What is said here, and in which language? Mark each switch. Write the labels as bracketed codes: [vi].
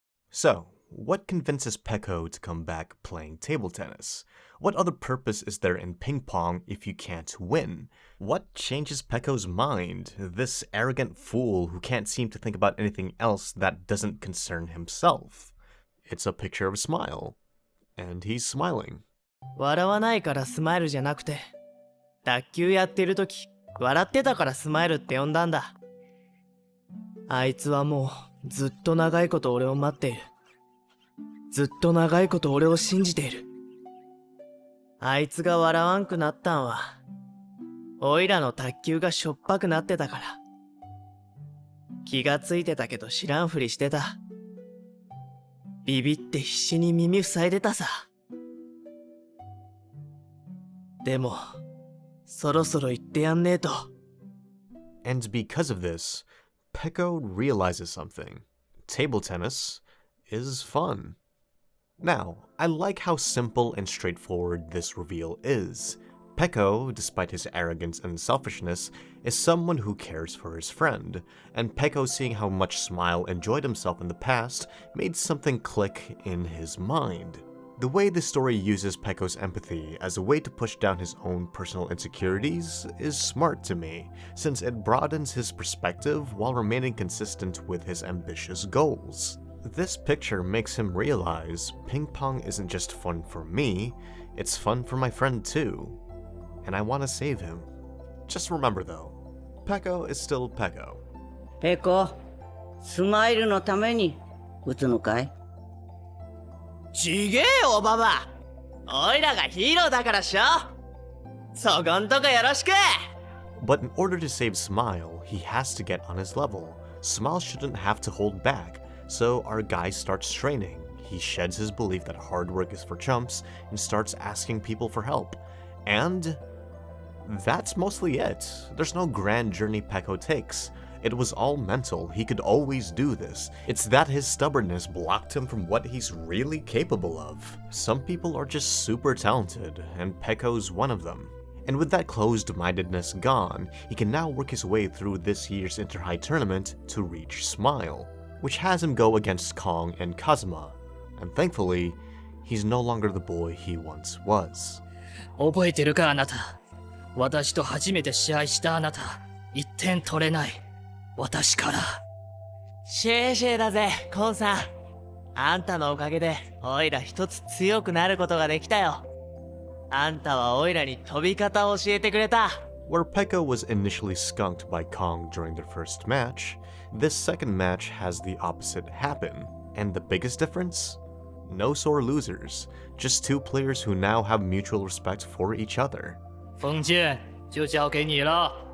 [en] So, what convinces Peko to come back playing table tennis? What other purpose is there in ping pong if you can't win? What changes Peko's mind, this arrogant fool who can't seem to think about anything else that doesn't concern himself? It's a picture of a smile, and he's smiling. [ja] 笑わないからスマイルじゃなくて、卓球やってる時笑ってたからスマイルって呼んだんだ。あいつはもうずっと長いこと俺を待っている。ずっと長いこと俺を信じている。あいつが笑わんくなったんは、おいらの卓球がしょっぱくなってたから。気がついてたけど知らんふりしてた。ビビって必死に耳塞いでたさ。でも、そろそろ言ってやんねえと。 [en] And because of this, Peko realizes something. Table tennis is fun. Now, I like how simple and straightforward this reveal is. Peko, despite his arrogance and selfishness, is someone who cares for his friend, and Peko seeing how much Smile enjoyed himself in the past made something click in his mind. The way the story uses Peko's empathy as a way to push down his own personal insecurities is smart to me, since it broadens his perspective while remaining consistent with his ambitious goals. This picture makes him realize ping pong isn't just fun for me, it's fun for my friend too. And I want to save him. Just remember though, Peko is still Peko. [ja] Peko, スマイルのために打つのかい？ちげえよ、ババ。おいらがヒーローだからっしょ。そこんとこよろしく。 [en] But in order to save Smile, he has to get on his level. Smile shouldn't have to hold back, so our guy starts training. He sheds his belief that hard work is for chumps and starts asking people for help. And that's mostly it. There's no grand journey Peko takes. It was all mental. He could always do this. It's that his stubbornness blocked him from what he's really capable of. Some people are just super talented, and Peko's one of them. And with that closed-mindedness gone, he can now work his way through this year's Inter-High tournament to reach Smile, which has him go against Kong and Kazuma. And thankfully, he's no longer the boy he once was. [ja] 覚えてるか、あなた。私と初めて試合したあなた。 1点取れない。私から。シェーシェーだぜ、コンさん。あんたのおかげで、おいら一つ強くなることができたよ。あんたはおいらに飛び方を教えてくれた。 [en] Where Peko was initially skunked by Kong during their first match, this second match has the opposite happen. And the biggest difference? No sore losers, just two players who now have mutual respect for each other. [zh] 风剑就交给你了。